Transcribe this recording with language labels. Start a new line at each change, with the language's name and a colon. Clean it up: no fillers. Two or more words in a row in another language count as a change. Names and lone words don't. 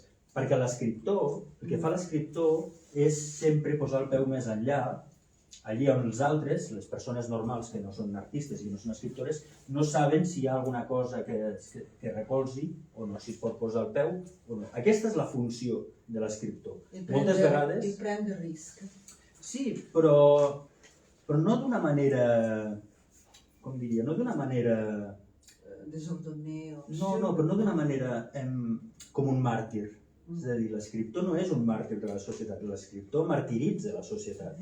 Catalan: Perquè l'escriptor, el que fa l'escriptor és sempre posar el peu més enllà, allí on els altres, les persones normals que no són artistes i no són escriptores, no saben si hi ha alguna cosa que recolzi o no, si es pot posar el peu o no. Aquesta és la funció de l'escriptor. Moltes vegades...
French: Il prend de risque.
Catalan: Sí, però no d'una manera... Com diria? No d'una manera...
French: Desordonné o...
Catalan: No, però no d'una manera com un màrtir. És a dir, l'escriptor no és un màrtir de la societat, l'escriptor martiritza la societat.